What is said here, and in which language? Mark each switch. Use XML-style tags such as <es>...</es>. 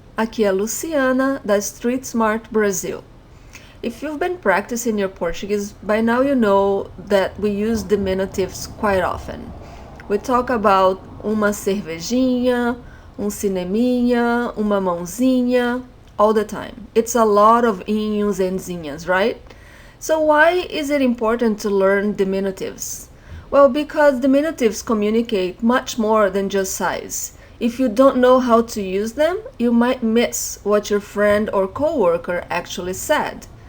<pt>Aqui é a Luciana, da Street Smart Brazil.</pt> <en>If you've been practicing your Portuguese, by now you know that we use diminutives quite often. We talk about</en> <pt>uma cervejinha, cineminha, uma mãozinha,</pt> <en>all the time. It's a lot of inhos and zinhas, right? So why is it important to learn diminutives? Well, because diminutives communicate much more than just size. If you don't know how to use them, you might miss what your friend or coworker actually said.</en>